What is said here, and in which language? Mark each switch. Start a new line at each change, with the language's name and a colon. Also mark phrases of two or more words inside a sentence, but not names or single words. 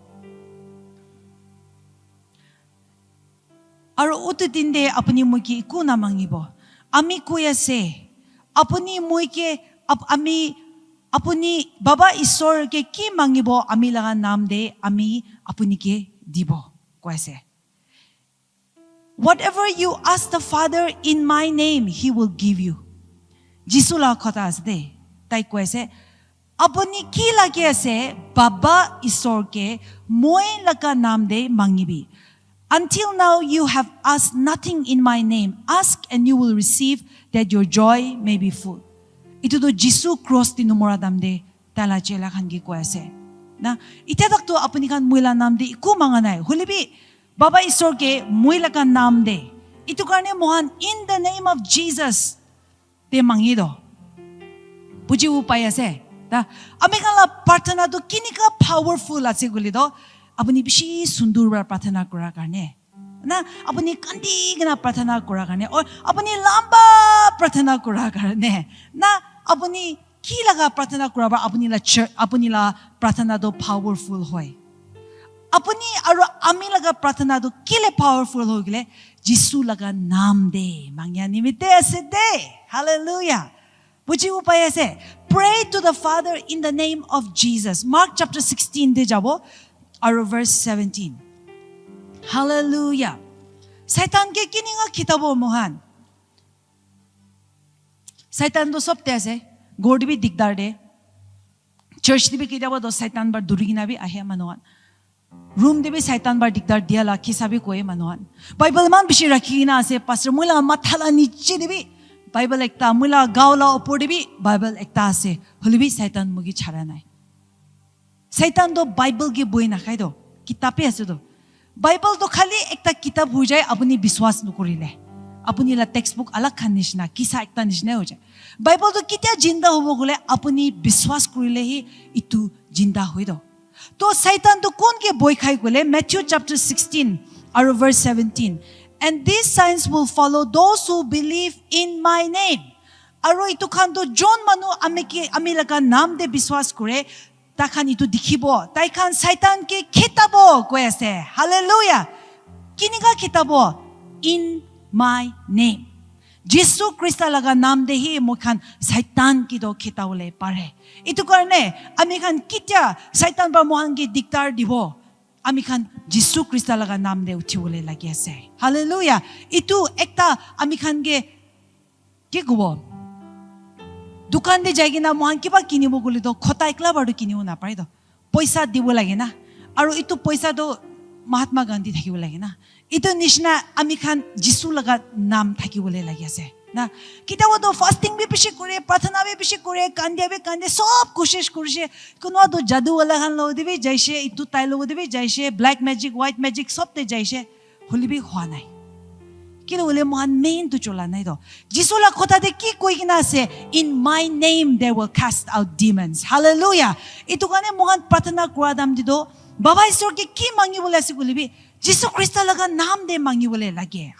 Naga Pidgin: aro utin de apni moki ku na mangibo ami kuya se apni moike ami apuni baba ishor ke ki mangibo ami laga naam de ami apuni ke dibo koise
English: whatever you ask the Father in my name he will give you
Naga Pidgin: jisu la khata ase tai koise apuni ki lage ase baba ishor ke moi laga naam de mangibi
English: until now you have asked nothing in my name ask and you will receive that your joy may be full
Naga Pidgin: itu do Jisu cross ti numora damde tala chela khan gi ko ase na ite tak to apuni kan muila nam de iku manganai holibi baba isor ke muila kan nam de itu karne mohan
English: in the name of Jesus
Naga Pidgin: te mangi do buji upai ase ta amikan la prarthana do kinika powerful ase goli do apuni bishi sundur ba prarthana kora karne na apuni kandi gina prarthana kora karne or apuni lamba prarthana kora karne na apuni ki laga prarthana kuraba apuni la prarthana do powerful hoy apuni aru ami laga prarthana do kile powerful hogle Jisu laga naam de mangya nimite ase de hallelujah buji upai ase
English: pray to the Father in the name of Jesus
Naga Pidgin: Mark chapter 16 de jabo aru verse 17 hallelujah Satan ke kininga kitabo mohan Satan do sob te ase god bi digdar de church de bi kidaba do Satan bar durigina bi ahe manoan room de bi Satan bar digdar dia la kisabi koe manoan Bible man bishi rakhina ase pastor mula mathala niche de bi Bible ekta mula gaula opor de bi Bible ekta ase holibi Satan mugi chhara nai Satan do Bible ge boi na khai do kitabe ase do Bible do khali ekta kitab hu jai apuni biswas nukorile apuni la textbook alag khan nishna kisa ekta nishna ho jay Bible to kitya jinda hobo gole apuni biswas korile hi itu jinda hoi do to Satan to kon ke boy khai gole Matthew chapter 16 aro verse 17
English: And these signs will follow those who believe in my name.
Naga Pidgin: Aro itu khan to John manu ami laga naam de biswas kore, ta khan itu dikhibo. Tai khan Satan ke khitabo koi ase. Hallelujah. Kiniga khitabo?
English: In my name.
Naga Pidgin: Jesus Christa laga naam de hi mo khan Satan ki do khitawole pare. Itu karne ami khan kitya Satan ba mohan ke diktar dibo. Ami khan Jesus Christa laga naam de uthiwole lagi ase. Hallelujah. Itu ekta ami khan ke kubo. Dukan de jaigi na mohan kiba kinibo guli do khota ekla badu kinibo na pare do. Paisa dibo lage na. Aro itu paisa do Mahatma Gandhi thakibo lage na. Ito nishna ami khan Jesus laga naam thakibole lagi ase. Na kita wo do fasting bhi bishi kore, प्रार्थना bhi bishi kore, kandia bhi kande sob koshish korise. Kuno do jadu wala khan lo dibi jaise, itu tai lo dibi jaise,
English: black magic, white magic
Naga Pidgin: sob te jaise. Holi bhi khwa nai. Kilo wale mohan main to chola nai do. Jesus la khota de ki koi kina ase,
English: in my name they will cast out demons.
Naga Pidgin: Hallelujah. Itu kane mohan प्रार्थना kura dam di do. Baba Isor ke ki mangi bole ase gulibi. Jesus Christa laga naam de mangi bole lage.